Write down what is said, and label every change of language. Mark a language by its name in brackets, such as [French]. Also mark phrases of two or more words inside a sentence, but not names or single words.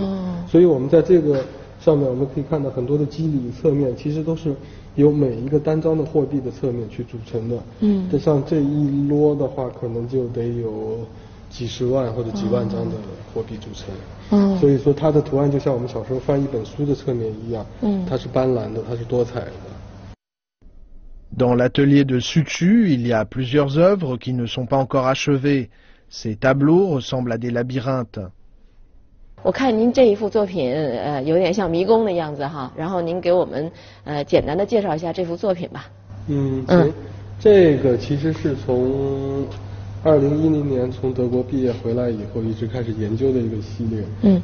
[Chinese] 所以我们在这个上面我们可以看到很多的肌理侧面，其实都是由每一个单张的货币的侧面去组成的。就像这一摞的话，可能就得有几十万或者几万张的货币组成。所以说它的图案就像我们小时候翻一本书的侧面一样，它是斑斓的，它是多彩的。 [French] Dans l'atelier de Sutu, il y a plusieurs œuvres qui ne sont pas encore achevées. Ces tableaux ressemblent à des labyrinthes. [Chinese] 我看您这一幅作品，有点像迷宫的样子哈。然后您给我们简单的介绍一下这幅作品吧。行，这个其实是从2010年从德国毕业回来以后一直开始研究的一个系列。